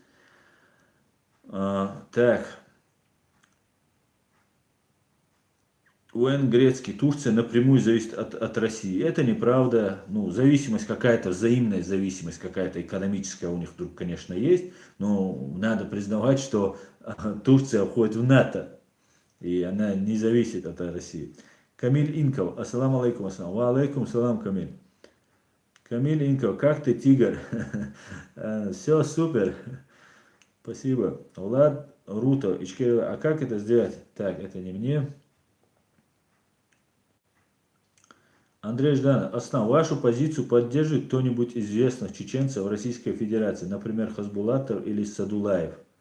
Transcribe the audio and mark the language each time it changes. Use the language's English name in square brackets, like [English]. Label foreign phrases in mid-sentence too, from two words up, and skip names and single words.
[Russian] Так, Уэн Грецкий, Турция напрямую зависит от России. Это неправда. Ну, зависимость какая-то, взаимная зависимость какая-то экономическая у них вдруг, конечно, есть. Но надо признавать, что Турция входит в НАТО. И она не зависит от России. Камиль Инков, [Arabic] السلام عليكم السلام وعليكم السلام, [Russian] Камиль. Камиль Инков, как ты, тигр? Все супер. Спасибо. Влад Руто, а как это сделать? Так, это не мне. Андрей Жданов, Аслан, вашу позицию поддерживает кто-нибудь известных чеченцев в Российской Федерации, например, Хасбулатов или Садулаев?